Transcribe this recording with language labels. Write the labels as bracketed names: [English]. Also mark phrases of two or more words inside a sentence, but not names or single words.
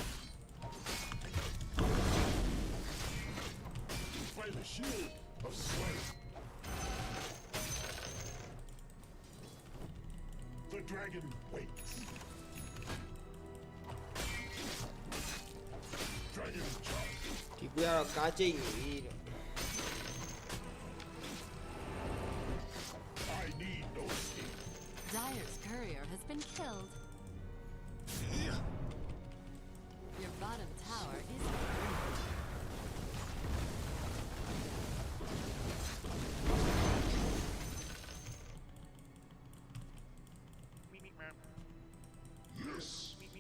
[English] By the shield of Slayer. The dragon waits. Dragon charge. [Burmese] ဒီပြကတော့ကားကျိတ်နေပြီတဲ့ [English] I need no sleep. Dire's courier has been killed. Your bottom tower is ruined. Yes.